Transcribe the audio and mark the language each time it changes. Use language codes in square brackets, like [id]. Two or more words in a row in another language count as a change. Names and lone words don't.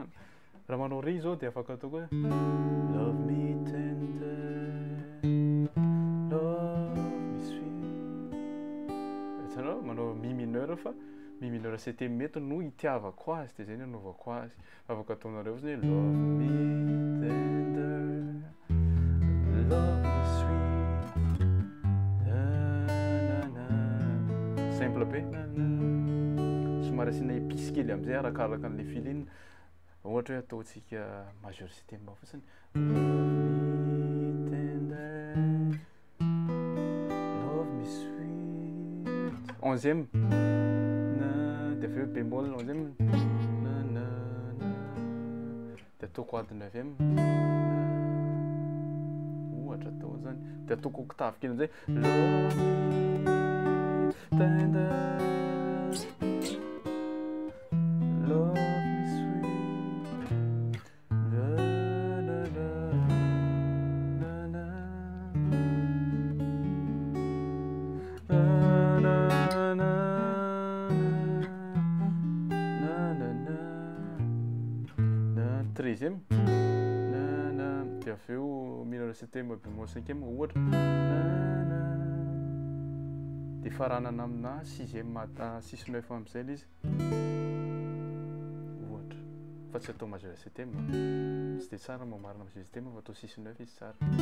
[mg] Raha manao rey zao dia afaka atao koa [en] love me tender, love me sweet. [mg] Hitanao manao [fr] mi mineur [mg] fa [fr] mi mineur septième [mg] mety no itiavako azy dia zay no anaovako azy. Afaka ataonareo fotsiny hoe [en] love me tender, love me sweet, [mg] simple be somary asiana épice kely amin'izay arakaraka an'ilay filine. Ohatra hoe ataontsika [fr] majeur septième [mg] fotsiny [en] love me tender, love me sweet, [mg] onzième dia avy eo [fr] bémol onzième [mg] dia ataoko ady neuvième ohatra atao zany dia ataoko octave kely amin'izay [en] love me tender, love me sweet, la la la la la [mg] la la la la treizième dia avy eo [fr] mineur septième bémol cinquième [mg] ohatra dia faranana amina sixième [fr] six neuf [mg] amin'izay ilay izy ohatra fa tsy atao [fr] majeur septième [mg] tsy dia tsara mamarina [fr] majeur septième [mg] fa atao [fr] six neuf [mg] izy tsara.